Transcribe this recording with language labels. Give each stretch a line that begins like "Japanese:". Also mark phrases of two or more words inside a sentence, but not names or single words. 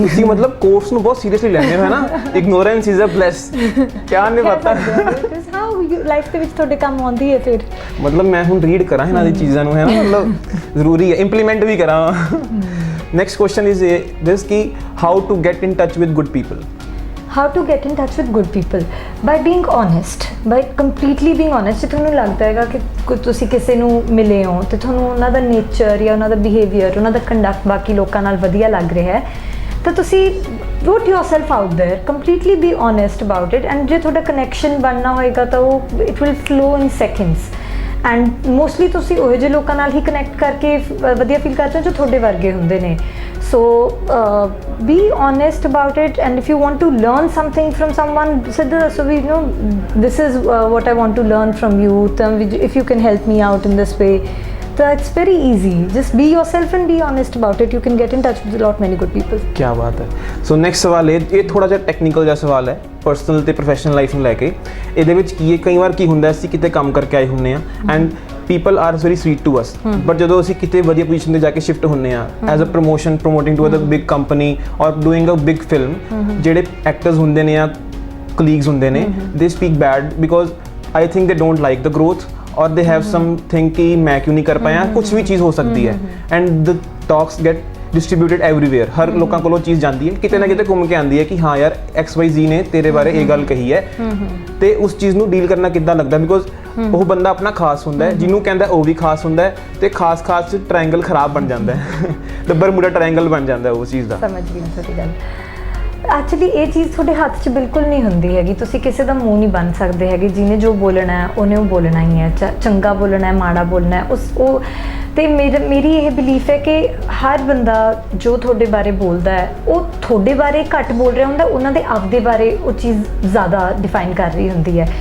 Punjabi: ਤੁਸੀਂ ਮਤਲਬ ਕੋਰਸ ਨੂੰ ਬਹੁਤ ਸੀਰੀਅਸਲੀ ਲੈਂਦੇ ਹੋ, ਹੈ ਨਾ,
English: ignorance is a bliss,
Punjabi: ਕਿਆ ਨਹੀਂ ਪਤਾ
English: how life
Punjabi: ਦੇ ਵਿੱਚ ਤੁਹਾਡੇ ਕੰਮ ਆਉਂਦੀ ਹੈ। ਫਿਰ ਮਤਲਬ ਮੈਂ ਹੁਣ ਰੀਡ ਕਰਾਂ ਇਹਨਾਂ ਦੀ ਚੀਜ਼ਾਂ ਨੂੰ, ਹੈ ਨਾ, ਮਤਲਬ ਜ਼ਰੂਰੀ ਹੈ, ਇੰਪਲੀਮੈਂਟ ਵੀ ਕਰਾਂ।
English: Next question is this ਕਿ how to get in touch with good people? How to get in touch with good people? By being honest, by completely being honest।
Punjabi: ਜੇ ਤੁਹਾਨੂੰ ਲੱਗਦਾ ਹੈਗਾ ਕਿ ਤੁਸੀਂ ਕਿਸੇ ਨੂੰ ਮਿਲੇ ਹੋ ਅਤੇ ਤੁਹਾਨੂੰ ਉਹਨਾਂ ਦਾ ਨੇਚਰ ਜਾਂ ਉਹਨਾਂ ਦਾ ਬਿਹੇਵੀਅਰ, ਉਹਨਾਂ ਦਾ ਕੰਡਕਟ ਬਾਕੀ ਲੋਕਾਂ ਨਾਲ ਵਧੀਆ ਲੱਗ ਰਿਹਾ ਹੈ, ਤਾਂ ਤੁਸੀਂ
English: put yourself out there, completely be honest about it,
Punjabi: and ਜੇ ਤੁਹਾਡਾ ਕਨੈਕਸ਼ਨ ਬਣਨਾ ਹੋਏਗਾ ਤਾਂ ਉਹ
English: it will flow in seconds। and mostly
Punjabi: ਤੁਸੀਂ ਉਹੋ ਜਿਹੇ ਲੋਕਾਂ ਨਾਲ ਹੀ ਕਨੈਕਟ ਕਰਕੇ ਵਧੀਆ ਫੀਲ ਕਰਦੇ ਹੋ ਜੋ ਤੁਹਾਡੇ ਵਰਗੇ ਹੁੰਦੇ ਨੇ।
English: so be honest about it, and if you want to learn something from someone,
Punjabi: ਸਿੱਧਾ ਦੱਸੋ
English: we know this is what I want to learn from you, ਤਾਂ if you can help me out in this way, ਤਾਂ it's very easy। just be yourself and be honest about it, you can get in touch with a lot many good people।
Hindi: क्या बात है।
English: so next
Punjabi: ਸਵਾਲ ਇਹ ਥੋੜਾ ਜਿਹਾ ਟੈਕਨੀਕਲ ਜਿਹਾ ਸਵਾਲ ਹੈ, ਪਰਸਨਲ ਤੇ
English: professional life
Punjabi: ਨੂੰ ਲੈ ਕੇ। ਇਹਦੇ ਵਿੱਚ ਕੀ ਹੈ, ਕਈ ਵਾਰ ਕੀ ਹੁੰਦਾ, ਅਸੀਂ ਕਿਤੇ ਕੰਮ ਕਰਕੇ ਆਏ ਹੁੰਦੇ ਆ
English: and people are very sweet to us, but
Punjabi: ਜਦੋਂ ਅਸੀਂ ਕਿਤੇ ਵਧੀਆ ਪੋਜੀਸ਼ਨ ਤੇ ਜਾ ਕੇ ਸ਼ਿਫਟ ਹੁੰਦੇ ਆ
English: as a promotion, promoting to a big company ਔਰ doing a big film,
Punjabi: ਜਿਹੜੇ ਐਕਟਰਸ ਹੁੰਦੇ ਨੇ ਜਾਂ ਕਲੀਗਸ ਹੁੰਦੇ ਨੇ,
English: they speak bad because I think they don't like the
Hindi: ਗਰੋਥ और
English: they have something
Hindi: कि मैं क्यों नहीं कर पाया, कुछ भी चीज़ हो सकती है
English: and the talks get distributed everywhere,
Hindi: हर लोगों को चीज़ जानती है,
Punjabi: ਕਿਤੇ ਨਾ ਕਿਤੇ ਘੁੰਮ ਕੇ ਆਉਂਦੀ ਹੈ ਕਿ ਹਾਂ ਯਾਰ XYZ ਨੇ ਤੇਰੇ ਬਾਰੇ ਇਹ ਗੱਲ ਕਹੀ ਹੈ, ਤੇ ਉਸ ਚੀਜ਼ ਨੂੰ ਡੀਲ ਕਰਨਾ ਕਿੱਦਾਂ ਲੱਗਦਾ, ਬਿਕੋਜ਼ ਉਹ ਬੰਦਾ ਆਪਣਾ ਖਾਸ ਹੁੰਦਾ ਹੈ, ਜਿਹਨੂੰ ਕਹਿੰਦਾ ਉਹ ਵੀ ਖਾਸ ਹੁੰਦਾ ਹੈ, ਤੇ ਖਾਸ ਚ ਟ੍ਰਾਇੰਗਲ ਖਰਾਬ ਬਣ ਜਾਂਦਾ ਹੈ, ਤੇ ਬਰਮੂਡਾ ਟ੍ਰਾਇੰਗਲ ਬਣ ਜਾਂਦਾ ਹੈ ਉਸ ਚੀਜ਼ ਦਾ। ਸਮਝ ਗਈ ਤੁਹਾਡੀ ਗੱਲ। ਐਕਚੁਅਲੀ ਇਹ ਚੀਜ਼ ਤੁਹਾਡੇ ਹੱਥ 'ਚ ਬਿਲਕੁਲ ਨਹੀਂ ਹੁੰਦੀ ਹੈਗੀ, ਤੁਸੀਂ ਕਿਸੇ ਦਾ ਮੂੰਹ ਨਹੀਂ ਬੰਨ੍ਹ ਸਕਦੇ ਹੈਗੇ, ਜਿਹਨੇ ਜੋ ਬੋਲਣਾ ਹੈ ਉਹਨੇ ਉਹ ਬੋਲਣਾ ਹੀ ਹੈ, ਚੰਗਾ ਬੋਲਣਾ ਹੈ, ਮਾੜਾ ਬੋਲਣਾ ਹੈ, ਉਹ ਤੇ ਮੇਰੀ ਇਹ ਬਿਲੀਫ ਹੈ ਕਿ ਹਰ ਬੰਦਾ ਜੋ ਤੁਹਾਡੇ ਬਾਰੇ ਬੋਲਦਾ ਹੈ ਉਹ ਤੁਹਾਡੇ ਬਾਰੇ ਘੱਟ ਬੋਲ ਰਿਹਾ ਹੁੰਦਾ, ਉਹਨਾਂ ਦੇ ਆਪਦੇ ਬਾਰੇ ਉਹ ਚੀਜ਼ ਜ਼ਿਆਦਾ ਡਿਫਾਈਨ ਕਰ ਰਹੀ ਹੁੰਦੀ ਹੈ।